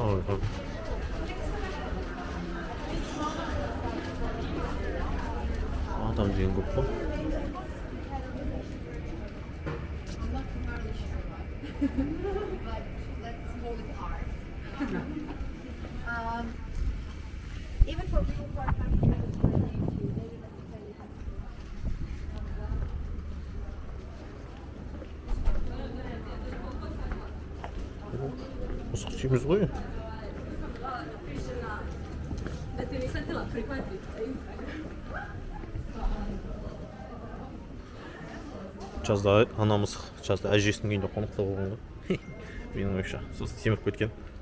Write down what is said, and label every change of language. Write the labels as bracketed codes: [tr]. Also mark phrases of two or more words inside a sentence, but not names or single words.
[kk] Адам деген көп қой. [en] Even for people who are coming to the school, they don't necessarily have to. [kk] Мысық сүйеміз ғой. Жазда ана мысық, жазда әжесінің үйінде қонақта болған ғой. Менің ойымша, сосын семіріп кеткен.